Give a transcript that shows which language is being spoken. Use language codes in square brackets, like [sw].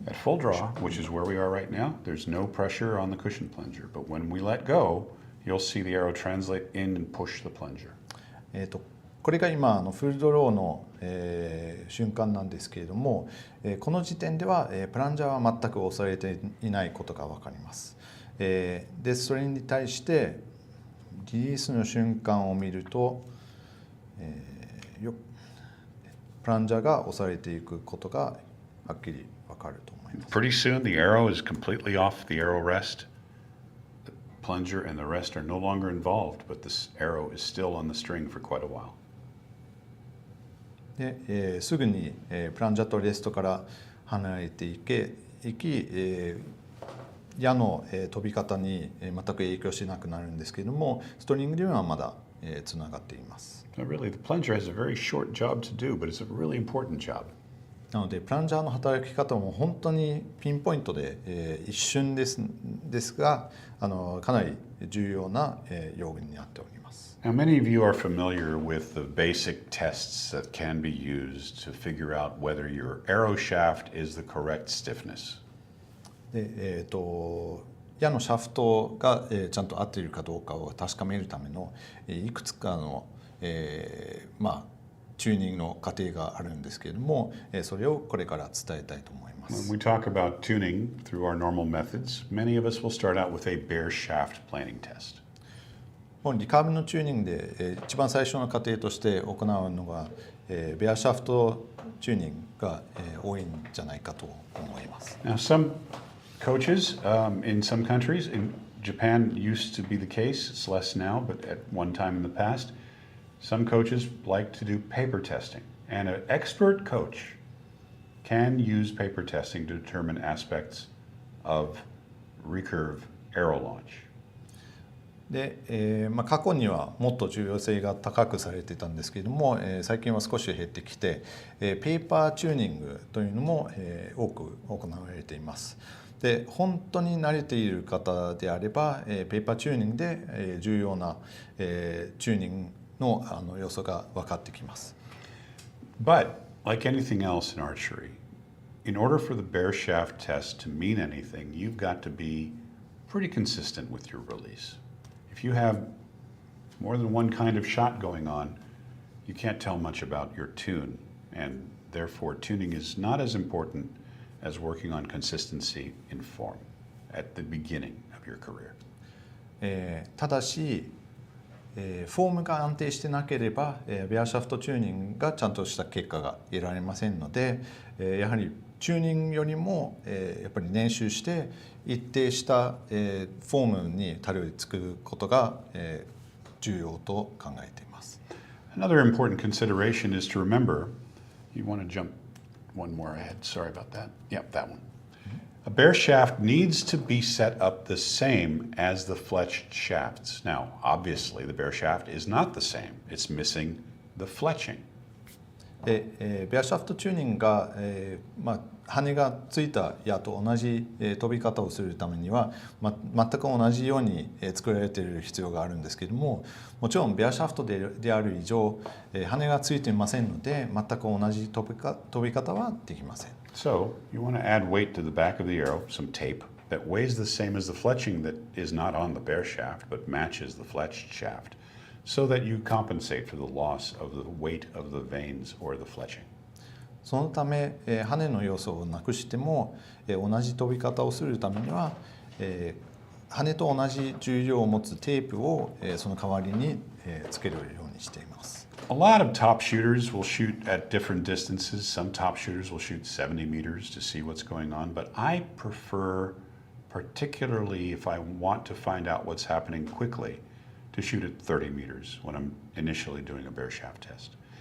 [en] At full draw, which is where we are right now, there's no pressure on the cushion plunger. But when we let go, you'll see the arrow translate in and push the plunger. [ja] これが今フルドローの、瞬間なんですけれども、この時点では、プランジャーは全く押されていないことが分かります。でそれに対してリリースの瞬間を見ると、プランジャーが押されていくことがはっきり分かると思います。 [en] Pretty soon the arrow is completely off the arrow rest. The plunger and the rest are no longer involved, but this arrow is still on the string for quite a while. [ja] で、すぐに、プランジャーとレストから離れていき、矢の、飛び方に全く影響しなくなるんですけれども、ストリングではまだつながっています。 [en] Really, the plunger has a very short job to do, but it's a really important job. [ja] なのでプランジャーの働き方も本当にピンポイントで、一瞬ですがかなり重要な用具になっております。 [en] Now, many of you are familiar with the basic tests that can be used to figure out whether your arrow shaft is the correct stiffness. [ja] で矢のシャフトがちゃんと合っているかどうかを確かめるためのいくつかのチューニングの過程があるんですけれども、それをこれから伝えたいと思います。 [en] When we talk about tuning through our normal methods, many of us will start out with a bare shaft planing test. [ja] リカーブのチューニングで一番最初の過程として行うのがベアシャフトチューニングが多いんじゃないかと思います。 [en] Now, some coaches in some countries, in Japan used to be the case, it's less now, but at one time in the past, some coaches like to do paper testing. And an expert coach can use paper testing to determine aspects of recurve arrow launch. [ja] で過去にはもっと重要性が高くされていたんですけれども、最近は少し減ってきて、ペーパーチューニングというのも多く行われています。で本当に慣れている方であれば、ペーパーチューニングで重要なチューニングの要素が分かってきます。 [en] But like anything else in archery, in order for the bare shaft test to mean anything, you've got to be pretty consistent with your release. If you have more than one kind of shot going on, you can't tell much about your tune, and therefore tuning is not as important as working on consistency in form at the beginning of your career. [ja] ただし、フォームが安定してなければ、ベアシャフトチューニングがちゃんとした結果が得られませんので、やはりチューニングよりも、やっぱり練習して一定した、フォームにたどり着くことが、重要と考えています。 [en] Another important consideration is to remember, you want to jump one more ahead, sorry about that. Yep, that one. A bare shaft needs to be set up the same as the fletched shafts. Now, obviously, the bare shaft is not the same. It's missing the fletching. [ja] でベアシャフトチューニングが、羽がついた矢と同じ、飛び方をするためには、全く同じように、作られている必要があるんですけれども、もちろんベアシャフトである以上、羽がついていませんので全く同じ飛び方はできません。 [en] So, you want to add weight to the back of the arrow, some tape, that weighs the same as the fletching that is not on the bare shaft, but matches the fletched shaft, so that you compensate for the loss of the weight of the vanes or the fletching. [ja] そのため、羽の要素をなくしても、同じ飛び方をするためには、羽と同じ重量を持つテープを、その代わりに、つけるようにしています。 [en] A lot of top shooters will shoot at different distances. Some top shooters will shoot 70 meters to see what's going on, but I prefer, particularly if I want to find out what's happening quickly, to shoot at 30 meters when I'm initially doing a bare shaft test.